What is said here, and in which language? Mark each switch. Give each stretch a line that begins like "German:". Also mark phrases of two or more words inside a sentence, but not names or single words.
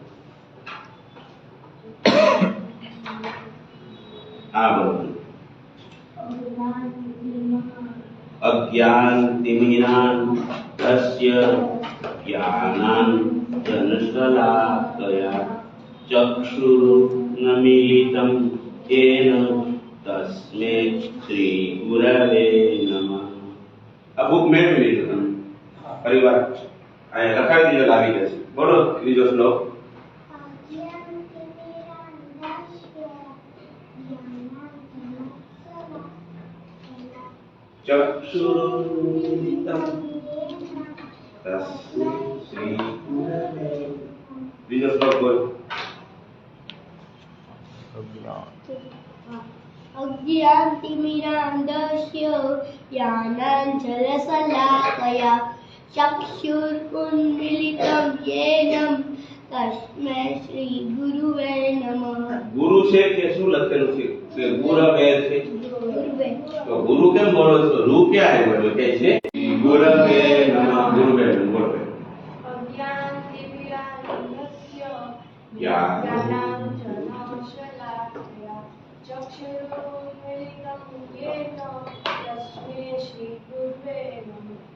Gujarati: હા બોલો.
Sanskrit: અજ્ઞાન તિમિરાંધસ્ય જ્ઞાનાન જનશલાકયા ચક્ષુર્નમિલિતમ येन तस्मै श्री गुरवे नमः.
Gujarati: આ બુક મેળવી લીધો તમે પરિવાર, અહીંયા લખાવી દીધો, લાવી જશે. બોલો ત્રીજો શ્લોક.
Sanskrit: ચક્ષુરુન્મિલિતમ તસ્मै શ્રી ગુરવે.
Gujarati: બીજો શ્લોક બોલ.
Sanskrit: अज्ञानतिमिरान्धस्य ज्ञानाञ्जनशलाकया चक्षुरुन्मीलितं येन तस्मै श्रीगुरुवे नमः.
Gujarati: ગુરુ છે કે શું લખેલું છે? કે ગુરવે છે.
Sanskrit: गुरुवे
Gujarati: તો ગુરુ કેમ બોલો છો? રૂ ક્યાં આવ્યો? કે છે
Sanskrit: ગુરવે નમઃ.
Gujarati: ગુરુવે બોલો.
Sanskrit: अज्ञानतिमिरान्धस्य જ્ઞાનાञ्जनशलाकया चक्षुरुन्मीलितं येन तस्मै श्रीगुरुवे नमः.